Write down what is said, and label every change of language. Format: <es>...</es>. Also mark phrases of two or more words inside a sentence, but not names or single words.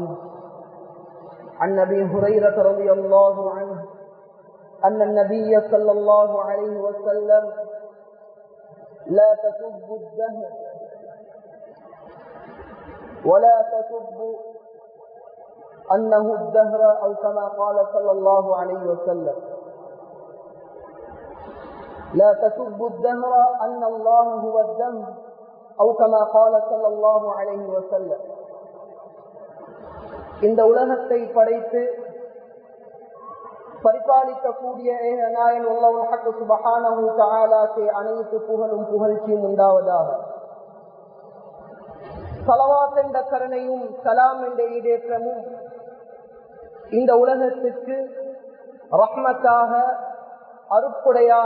<ar>عن أبي هريرة رضي الله عنه أن النبي صلى الله عليه وسلم لا تسبوا الدهر ولا تسبوا أنه الدهر أو كما قال صلى الله عليه وسلم لا تسبوا الدهر أن الله هو الدهر أو كما قال صلى الله عليه وسلم.</ar> <ta>இந்த உலகத்தை படைத்து பரிபாலிக்கக்கூடிய ஏகநாயன்</ta> <ar>الله الحق سبحانه وتعالى</ar> <ta>அனைத்து புகழும் புகழ்ச்சியும் உண்டாவதாக. ஸலவாத் என்ற கருணையும் சலாம் என்ற ஈடேற்றமும் இந்த உலகத்திற்கு ரஹ்மத்தாக அருட்கொடையாக</ta>